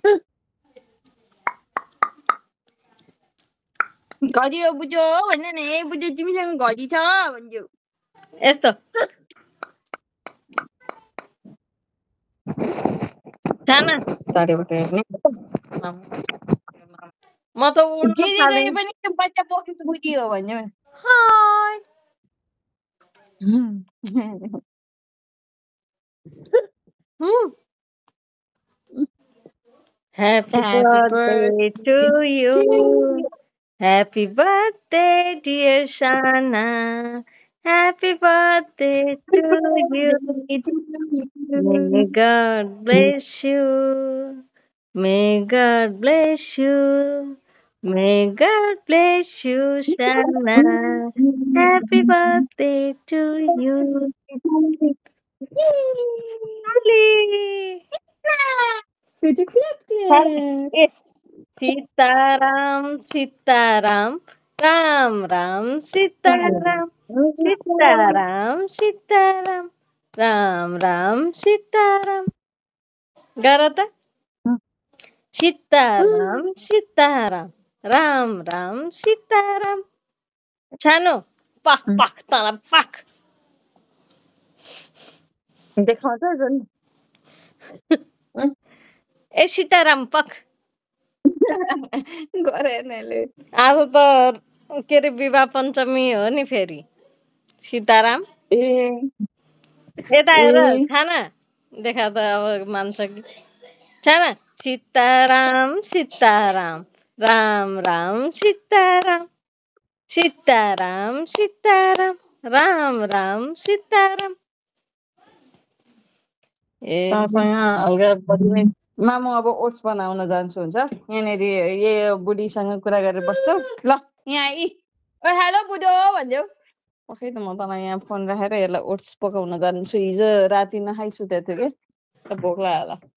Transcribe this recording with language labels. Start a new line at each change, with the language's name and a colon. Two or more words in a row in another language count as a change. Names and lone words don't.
Nepali: घडी हो बुझो भन्न नि, ए बुझो तिमीसँग घडी छ भन्छु। यस्तो छाना साडीबाट हेर्ने म त उड्न जे जे थालेँ। गरे पनि त्यो बच्चा पोकेट बुढी हो भन्यो।
English: हाय Happy birthday to you. Happy birthday, dear Shana. Happy birthday to you. May God bless you. May God bless you. May God bless you, Shana. Happy birthday to you. Ali.
Nepali: सीताराम सीताराम राम राम सीताराम सीताराम सीताराम राम राम सीताराम गर त सीताराम सीताराम राम राम सीताराम छानो पाक पाक तल पाक देखाउँछ झन् ए सीताराम पक गरेनले आज त के अरे विवाह पञ्चमी हो नि फेरि सीताराम यता हेर छाना देखा त अब मान्छ कि छाना सीताराम सीताराम राम राम सीताराम सीताराम सीताराम राम राम सीताराम ए मामु अब ओट्स बनाउन जान्छु हुन्छ यहाँनिर यो बुढीसँग कुरा गरेर बस्छु ल यहाँ आई ओ हेलो बुढो भन्देऊ पखै त म तँलाई यहाँ फोन राखेर यसलाई ओट्स पकाउन जान्छु हिजो राति नखाइ सुतेको थियो कि भोक लाग्यो